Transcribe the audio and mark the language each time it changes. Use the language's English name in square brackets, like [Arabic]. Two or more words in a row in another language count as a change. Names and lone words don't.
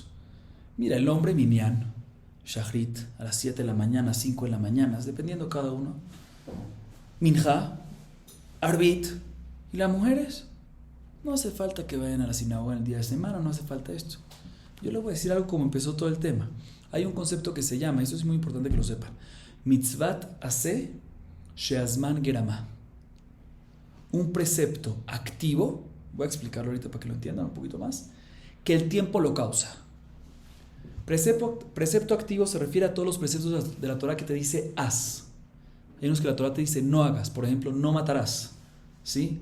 [Spanish] Mira, el hombre [Hebrew] מניין, שחרית, [Spanish] a las 7 de la mañana, 5 de la mañana, dependiendo cada uno. [Hebrew] מנחה, ערבית. [Spanish] ¿Y las mujeres? No hace falta que vayan a la sinagoga el día de semana, no hace falta esto. Yo les voy a decir algo como empezó todo el tema. Hay un concepto que se llama, eso es muy importante que lo sepan, [Hebrew] מצוות עשה שהזמן גרמא. [Spanish] Un precepto activo, voy a explicarlo ahorita para que lo entiendan un poquito más, que el tiempo lo causa. Precepto activo se refiere a todos los preceptos de la Torah que te dice haz. Hay unos que la Torah te dice no hagas. Por ejemplo, no matarás, ¿sí?